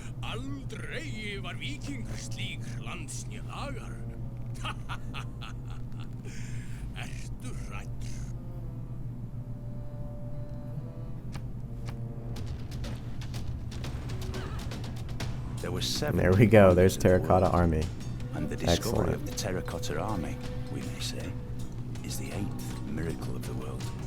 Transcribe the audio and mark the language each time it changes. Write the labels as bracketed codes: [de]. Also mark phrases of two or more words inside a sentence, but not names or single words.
[is] Aldrei var víkingur slík landsnið agar. Ertu hræddur? [en] There were 7 There we go. wonders There's of the Terracotta world, Army. and the discovery Excellent. of the Terracotta Army, we may say, is the 8th miracle of the world.